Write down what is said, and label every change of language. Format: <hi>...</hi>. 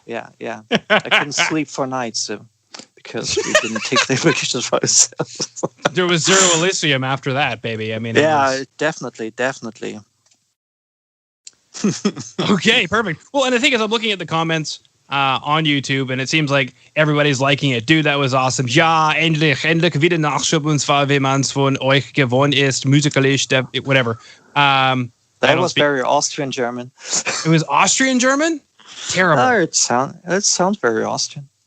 <en>I couldn't sleep for nights because we didn't take the pictures for ourselves. There was zero Elysium after that, baby. I mean, definitely. Okay, perfect. Well, and the thing is, I'm looking at the comments on YouTube, and it seems like everybody's liking it. Dude, that was awesome.</en> <de>Ja, endlich wieder Nachschub, und zwar, wie man's von euch gewohnt ist, musikalisch,</de> <en>whatever. That was very Austrian German. It was Austrian German? Terrible. Oh, it sounds very Austrian.</en>